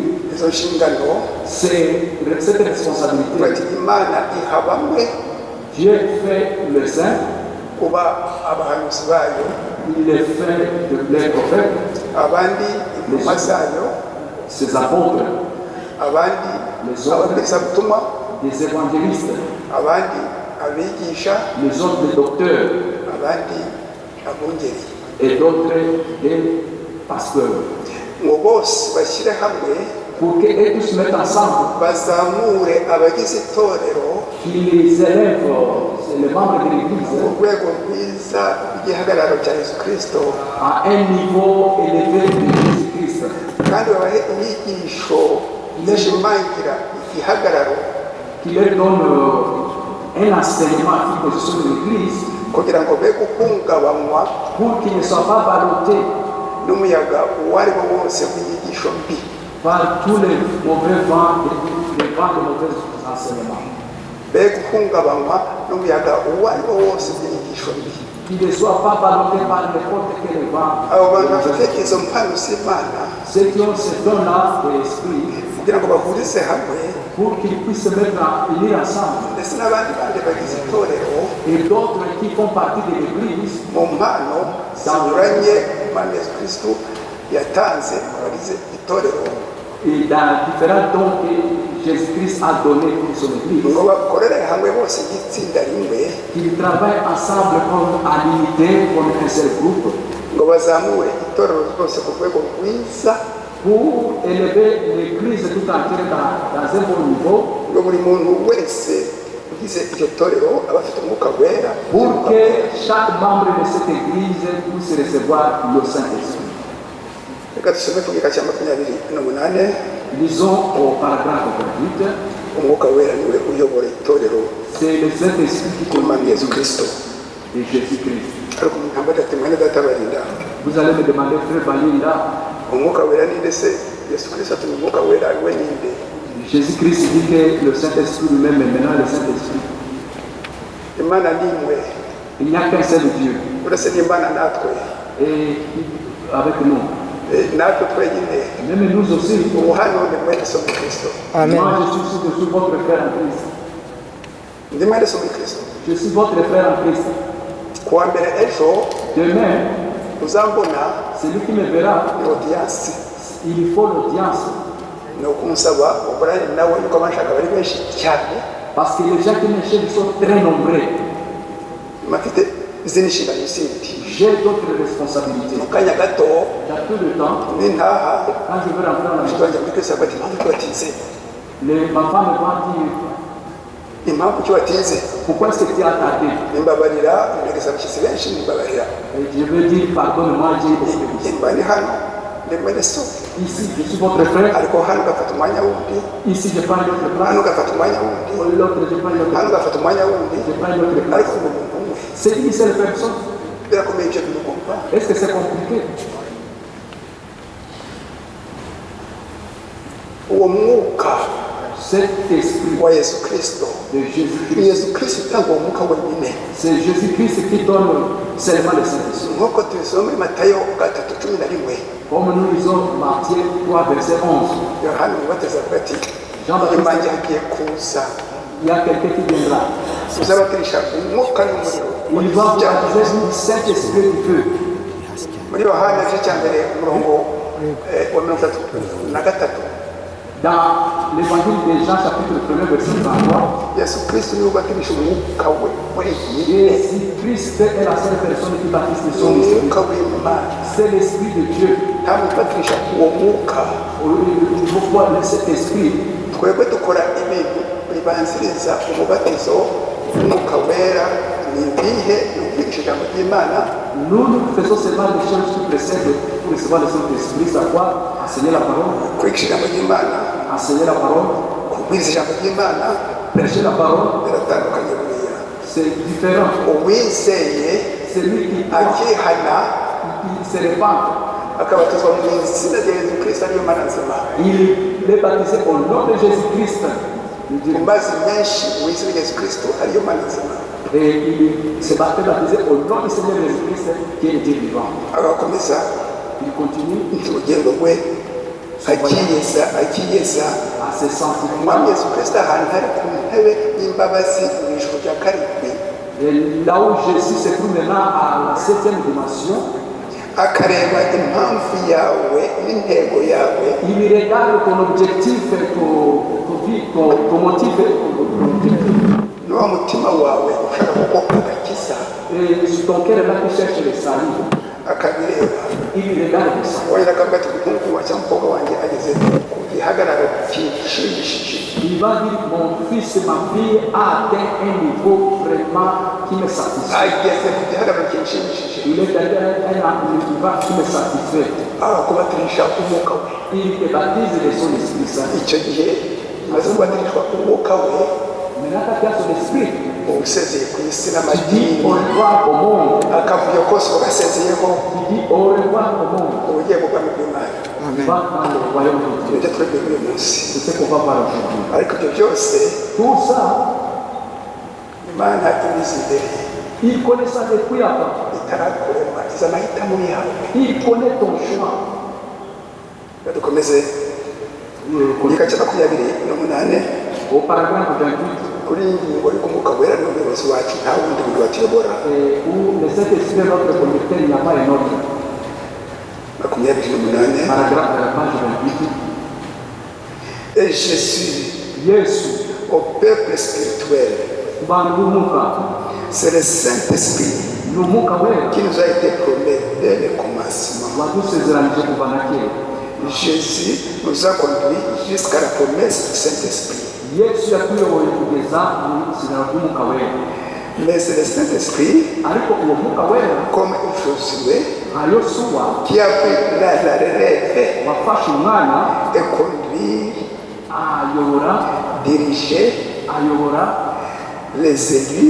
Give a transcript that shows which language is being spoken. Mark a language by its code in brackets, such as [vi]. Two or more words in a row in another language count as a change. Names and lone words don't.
[rw] izo nshingano [fr] c'est cette responsabilité. [rw] bati Imana iha bamwe [fr] Dieu fait le Saint, [rw] kuba abahanuzi bayo, [fr] il les fait de les prophètes, [rw] abandi intumwa zayo, [fr] ses apôtres, [rw] abandi [fr] les autres, [rw] ababwirizabutumwa, [fr] des évangélistes, [rw] abandi abigisha, [fr] les autres des docteurs [rw] abandi abungeri, [fr] et d'autres des pasteurs. [rw] ngo bose bashyire hamwe [fr] Pour qu'ils tous mettent ensemble, [rw] bazamure abagize itorero [fr] qu'ils élèvent les membres de [rw] mu [fr] l'Église [rw] rwego rwiza rw'igihagararo cya Yesu Kristo, [fr] à un niveau élevé de Jésus-Christ. [rw] kandi babahe inyigisho zishimangira igihagararo [fr] Qui leur donne un enseignement qui positionne l'Église [rw] kugira ngo be guhungabanywa [fr] pour qu'ils ne soient pas ballottés [rw] n'umuyaga uwo ari wo wose w'inyigisho mbi, [fr] par tous les mauvais vents, les vents de mauvais enseignements. [rw] be guhungabanywa n'umuyaga uwo ari wo wose w'inyigisho mbi. [fr] qui ne soient pas ballottés par n'importe quel vent. [rw] abo bantu bafite izo mpano z'Imana [fr] Ceux qui ont ce don-là de l'esprit, [rw] kugira ngo bahurize hamwe [fr] pour qu'ils puissent se mettre unis ensemble. [rw] ndetse n'abandi bandi bagize itorero [fr] Et d'autres qui font partie de l'Église, [rw] mu mpano zinyuranye Umwami Yesu Kristo yatanze mu bagize itorero [fr] et dans différents dons que Jésus-Christ a donnés pour son Église, [rw] ngo bakorere hamwe bose nk'itsinda rimwe [fr] qu'ils travaillent ensemble comme à l'unité, comme un seul groupe, [rw] ngo bazamure itorero rwose ku rwego rwiza [fr] pour élever l'Église tout entière dans un bon niveau, [rw] ngo buri muntu wese ugize iryo torero aba afite umwuka wera [fr] pour que chaque membre de cette Église puisse recevoir le Saint-Esprit. [rw] reka dusome ku gika cya 28. [fr] Lisons au paragraphe 28. [rw] umwuka wera niwe uyobora itorero [fr] C'est le Saint-Esprit qui commande [rw] Umwami Yesu Kristo [fr] de Jésus-Christ. [rw] ariko mu ntambwe ati mwene data barinda [fr] Vous allez me demander, frère Balinda, [rw] umwuka wera ninde se Yesu Kristo ati umwuka wera we ninde [fr] Jésus-Christ dit que le Saint-Esprit lui-même est maintenant le Saint-Esprit. [rw] Imana ni imwe [fr] Il n'y a qu'un seul Dieu. [rw] uretse n'Imana natwe [fr] Et avec nous. [rw] natwe twenyine [fr] Même nous aussi. [rw] ubu hano ni mwene so mu Kristo [fr] Moi, je suis votre frère en Christ. [rw] ndi mwene so mu Kristo [fr] Je suis votre frère en Christ. [rw] kuwa mbere ejo [fr] Demain, [rw] uzambona [fr] celui qui me verra, [rw] ni audience [fr] il faut l'audience. [rw] ni ukunsaba ukorane nawe nuko abashaka bari benshi cyane [fr] Parce que les gens qui me cherchent sont très nombreux. [rw] mafite izindi nshingano zindi [fr] J'ai d'autres responsabilités. [rw] mu kanya gato [fr] Dans tout le temps, [rw] nintaha [fr] quand je veux rentrer dans la maison, [rw] twanjya muri Kristo bati impamvu ki watinze [fr] ma femme me va dire, [rw] impamvu ki watinze [fr] pourquoi est-ce que tu as tardé? [rw] nimbabarira nageza abashyitsi benshi nimbabarira [fr] Et je veux dire, pardonne-moi, j'ai beaucoup de choses. [rw] imba ni hano ndi mwene so [fr] Ici, je suis votre frère. [rw] ariko hano ugafata umwanya wundi [fr] Ici, je prends l'autre place. [rw] hano ugafata umwanya wundi [fr] L'autre, je prends l'autre [rw] hano [fr] place. [rw] ugafata umwanya wundi [fr] Je prends l'autre place. [rw] ariko ngo umuntu umwe [fr] C'est une seule personne. [rw] birakomeye ibyo bintu kumva [fr] Est-ce que c'est compliqué? [rw] uwo mwuka [fr] Cet esprit [rw] wa Yesu Kristo [fr] de [rw] ni [fr] Jésus-Christ, [rw] Yesu Kristo utanga uwo mwuka wenyine [fr] c'est Jésus-Christ qui donne seulement le Saint-Esprit. [rw] nk'uko tubisoma muri Matayo 3:11 [fr] Comme nous lisons Matthieu 3, verset 11. [rw] Yohana umubatiza avuga ati [fr] Jean-Baptiste, [rw] nyuma agiye kuza [fr] il y a quelqu'un qui viendra. [rw] uzabatirisha umwuka n'umuriro [fr] Il va vous baptiser du Saint-Esprit du feu. [rw] muri Yohana igice cya mbere umurongo wa 33 [fr] Dans l'évangile de Jean, chapitre 1, verset 33, [rw] Yesu Kristo niwe ubatirisha umwuka we wenyine [fr] Jésus-Christ est la seule personne qui baptise de son esprit. [rw] umwuka w'Imana [fr] C'est l'Esprit de Dieu. [rw] ntabwo ubatirisha uwo mwuka [fr] Pourquoi cet esprit? [rw] twebwe dukora ibintu bibanziriza umubatizo w'umwuka wera ni ibihe ni ukwigisha ijambo ry'Imana [fr] Nous faisons seulement les choses qui précèdent pour recevoir le Saint-Esprit, savoir enseigner la parole, [rw] kwigisha ijambo ry'Imana [fr] enseigner la parole, [rw] kubwiriza ijambo ry'Imana [fr] prêcher la parole. [rw] biratandukanye buriya [fr] C'est différent. [rw] uwizeye [fr] Celui qui croit, [rw] akihana [fr] il se répand. [rw] akabatizwa mu izina rya Yesu Kristo ariyo mana nzima [fr] Il est baptisé au nom de Jésus-Christ. [rw] mu mazi menshi mu izina rya Yesu Kristo ariyo mana nzima [fr] Et il se baptisé au nom du Seigneur Jésus-Christ qui est le Dieu vivant. [rw] agakomeza [fr] Il continue [rw] urugendo rwe akiyeza [fr] à se sentir. [rw] umwami Yesu Kristo ahantu hari ku ntebe y'imbabazi mu ijuru rya karindwi [fr] Et là où Jésus se trouve maintenant à la 7e dimension, [rw] akareba impamvu yawe n'intego yawe [fr] il regarde ton objectif, ton motif, ton objectif. [rw] n'uwo mutima wawe ushaka kuko agakiza [fr] Et sur ton cœur là qui cherche le salut, [rw] akabireba [fr] il regarde ça. [rw] wenda akavuga ati umuhungu wa cyangwa umukobwa wanjye ageze ku gihagararo kinshimishije [fr] Il va dire, mon fils, ma fille a atteint un niveau vraiment qui me satisfait. [rw] ageze ku gihagararo kinshimishije [fr] Il est arrivé à un niveau qui me satisfait. [rw] kubatirisha umwuka we [fr] Il te baptise de son Esprit Saint. [rw] icyo gihe maze kubatirishwa umwuka we [fr] Maintenant, quand tu as son esprit, [rw] usezeye ku isi [fr] tu dis [rw] n'amadini [fr] au revoir au monde. [rw] akavuyo kose ugasezeyeho [fr] Tu dis au revoir au monde. [rw] ugiye mu bwami bw'Imana [fr] Tu vas dans le royaume de Dieu. [rw] ibyo twebwe uyu munsi [fr] C'est ce qu'on va voir aujourd'hui. [rw] ariko ibyo byose [fr] Tout ça, [rw] Imana ibizi imbere [fr] Il connaît ça depuis avant. [rw] itarakurema izi amahitamo yawe. [fr] Il connaît ton choix. [rw] dukomeze igika cya 28 [fr] Au paragraphe 28, [rw] kuri iyi ngingo ariko umwuka wera ni umuyobozi wacu nta wundi muntu watuyobora. [fr] où le Saint-Esprit est notre conducteur, il n'y a pas un autre. 28 Paragraphe de la page 28. et Jésus [rw] Yesu, [fr] au peuple spirituel, [rw] Bandumuka, [fr] c'est le Saint-Esprit [rw] Lumuka Wera, [fr] qui nous a été promis dès le commencement. [rw] Wadusezeranije kuva na kera. [fr] Jésus nous a conduits jusqu'à la promesse du Saint-Esprit. [rw] Yesu yatuyoboye kugeza mu isezerano ry'Umwuka Wera. [fr] Mais c'est le Saint-Esprit, [rw] Ariko uwo Mwuka Wera [fr] comme Josué, [rw] nka Yosuwa [fr] qui a pris la relève [rw] wafashe umwanya [fr] et conduire, [rw] ayobora [fr] diriger les élus